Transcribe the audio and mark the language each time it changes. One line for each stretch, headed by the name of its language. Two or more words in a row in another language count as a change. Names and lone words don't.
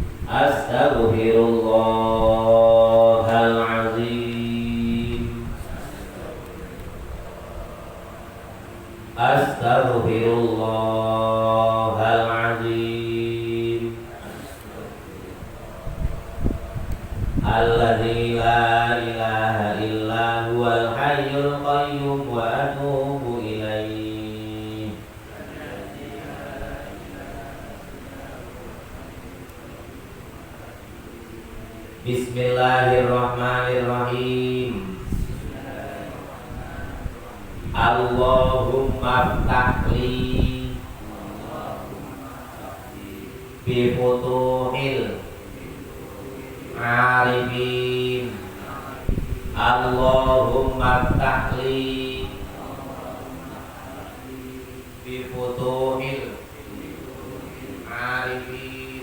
Arabic: Astaghfirullahalazim. Astaghfirullahalazim. الذي لا إله إلا هو الحي القيوم وأتوب إليه. Bismillahirrahmanirrahim. اللهم افتح لي بفتوح العارفين. اللهم افتح لي بفتوح العارفين.